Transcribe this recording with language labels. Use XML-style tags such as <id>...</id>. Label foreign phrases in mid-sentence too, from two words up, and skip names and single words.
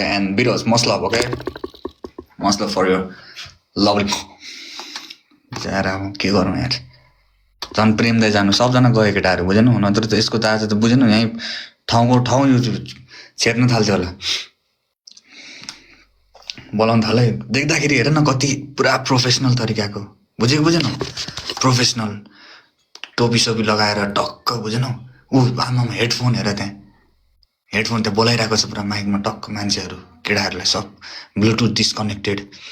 <en>And Biros, much love, okay? Much love for your lovely...</en> <ne>जारा के गरौँ यार झन् प्रेम दाइ जानु सबजना गयो केटाहरू बुझेन नत्र त यसको त आज त बुझेन यहीँ ठाउँको ठाउँ यो छेर्न थाल्थ्यो होला बोलाउन थाले देख्दाखेरि हेर न कति पुरा प्रोफेसनल तरिकाको बुझेन प्रोफेसनल टोपी सोपी लगाएर टक्क बुझेन ऊ आमामा हेडफोन हेर त्यहाँ हेडफोन त्यहाँ बोलाइरहेको छ पुरा माइकमा टक्क मान्छेहरू केटाहरूलाई सब</ne> <en>Bluetooth disconnected</en>